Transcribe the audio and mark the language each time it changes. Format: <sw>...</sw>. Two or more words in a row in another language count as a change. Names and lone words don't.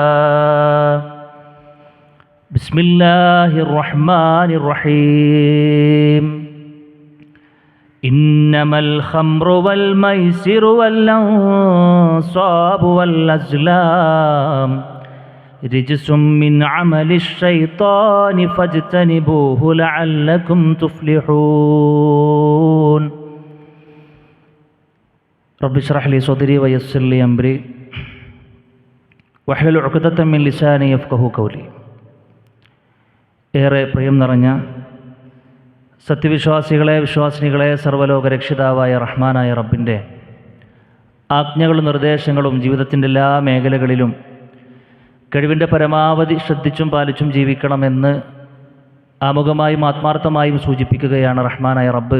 <ar>بسم الله الرحمن الرحيم إنما الخمر والميسر والأنصاب والأزلام رجس من عمل الشيطان فاجتنبوه لعلكم تفلحون رب اشرح لي صدري ويسر لي أمري واحلل عقدة من لساني يفقهوا قولي</ar> <ml>ഏറെ പ്രിയം നിറഞ്ഞ സത്യവിശ്വാസികളെ വിശ്വാസിനികളെ സർവ്വലോക രക്ഷിതാവായ റഹ്മാനായ റബ്ബിൻ്റെ ആജ്ഞകളും നിർദ്ദേശങ്ങളും ജീവിതത്തിൻ്റെ എല്ലാ മേഖലകളിലും കഴിവിൻ്റെ പരമാവധി ശ്രദ്ധിച്ചും പാലിച്ചും ജീവിക്കണമെന്ന് ആമുഖമായും ആത്മാർത്ഥമായും സൂചിപ്പിക്കുകയാണ് റഹ്മാനായ റബ്ബ്.</ml>